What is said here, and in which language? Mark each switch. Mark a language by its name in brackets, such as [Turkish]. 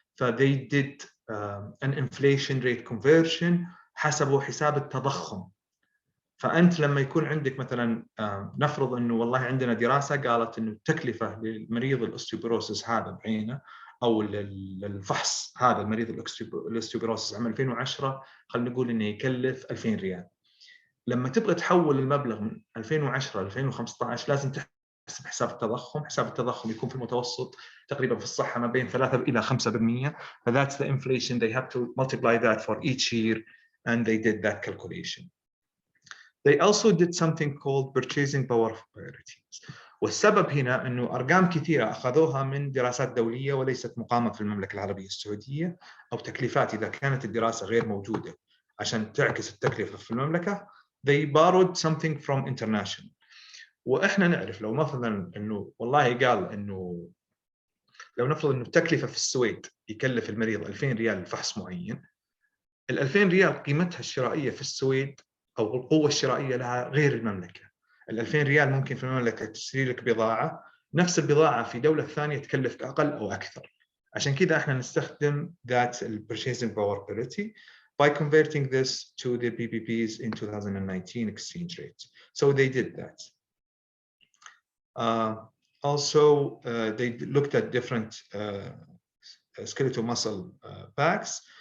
[English] they did an inflation rate conversion [Arabic] حسبوا حساب التضخم. فأنت لما يكون عندك مثلا نفرض أنه والله عندنا دراسة قالت أنه التكلفة للمريض الأوستيوبروسيس هذا بعينه أو الفحص هذا المريض الأوستيوبروسيس عام 2010 خلينا نقول أنه يكلف 2000 ريال. لما تبغى تحول المبلغ من 2010 ل 2015 لازم تحسب حساب التضخم. حساب التضخم يكون في المتوسط تقريبا في الصحة ما بين 3 إلى 5%. [English] فthat's the inflation. They have to multiply that for each year and they did that calculation. They also did something called purchasing power of priorities. [Arabic] والسبب هنا أنه أرقام كثيرة أخذوها من دراسات دولية وليست مقامة في المملكة العربية السعودية، أو تكليفات إذا كانت الدراسة غير موجودة عشان تعكس التكلفة في المملكة. [English] They borrowed something from international. [Arabic] وإحنا نعرف لو مثلا أنه والله قال أنه لو نفرض أنه التكلفة في السويد يكلف المريض 2000 ريال لفحص معين، ال 2000 ريال قيمتها الشرائية في السويد أو القوة الشرائية لها غير المملكة. ال 2000 ريال ممكن في المملكة تشتري لك بضاعة، نفس البضاعة في دولة ثانية تكلفك أقل أو أكثر. عشان كذا إحنا نستخدم [English] that purchasing power parity by converting this to the BBP's in 2019 exchange rate. So they did that. Also, they looked at different skeletal muscle packs.